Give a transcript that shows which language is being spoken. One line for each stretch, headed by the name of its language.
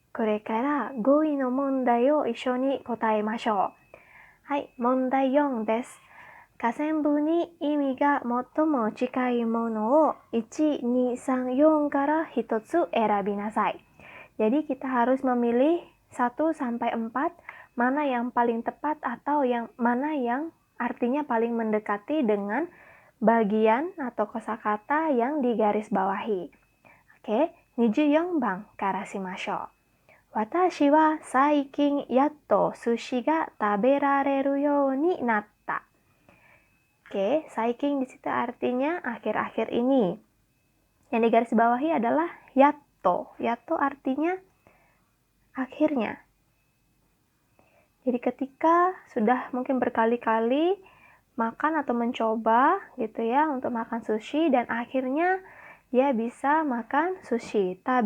Japanese: これから語彙の問題を一緒に答えましょう。はい、問題4です。下線部に意味が最も近いものを1, 2, 3, 4 から1つ選びなさい。
Indonesian: Jadi kita harus memilih 1 sampai 4 mana yang paling tepat atau mana yang artinya paling mendekati dengan bagian atau kosakata yang digarisbawahi.
Japanese: Oke, 24番からしましょう。私は最近やっと寿司が食べられるようになった。
Indonesian: Oke, 最近di situ artinya akhir-akhir ini. Yang digarisbawahi adalah yatto. Yatto artinya akhirnya. Jadi ketika sudah mungkin berkali-kali makan atau mencoba gitu ya untuk makan sushi dan akhirnya dia bisa makan sushi.